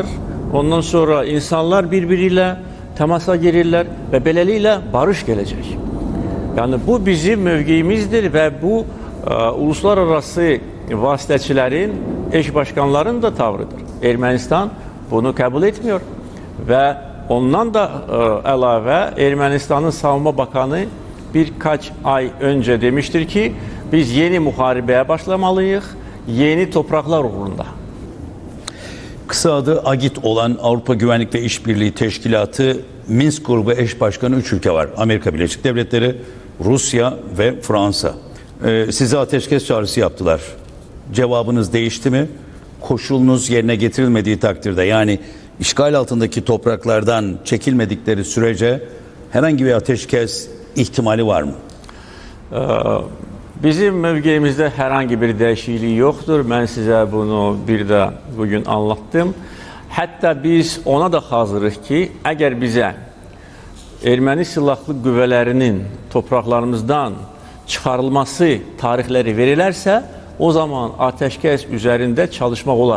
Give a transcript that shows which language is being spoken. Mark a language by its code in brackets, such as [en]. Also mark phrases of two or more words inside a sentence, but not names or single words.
[az] Ondan sonra insanlar bir-biri ilə təmasa girirlər və beləliklə barış gələcək. Yəni bu bizim mövqeyimizdir və bu uluslararası vasitəçilərin, eş başkanların da tavrıdır. Ermənistan bunu qəbul etmiyor və ondan da əlavə Ermənistanın Savunma Bakanı birkaç ay öncə demiştir ki, biz yeni müharibəyə başlamalıyıq, yeni topraklar uğrunda. [tr] Kısa adı AGİT olan Avrupa Güvenlik ve İşbirliği Teşkilatı Minsk grubu eş başkanı 3 ülke var. Amerika Birleşik Devletleri, Rusya ve Fransa. Size ateşkes çağrısı yaptılar. Cevabınız değişti mi? Koşulunuz yerine getirilmediği takdirde, yani işgal altındaki topraklardan çekilmedikleri sürece herhangi bir ateşkes ihtimali var mı? [az] Bizim mövqeyimizdə herhangi bir dəyişiklik yoxdur. Mən sizə bunu bir də bugün anlattım. Hətta biz ona da hazırıq ki, əgər bizə erməni silahlı qüvvələrinin topraklarımızdan çıxarılması tarixləri verilərsə, o zaman ateşkəs üzərində çalışmaq olar.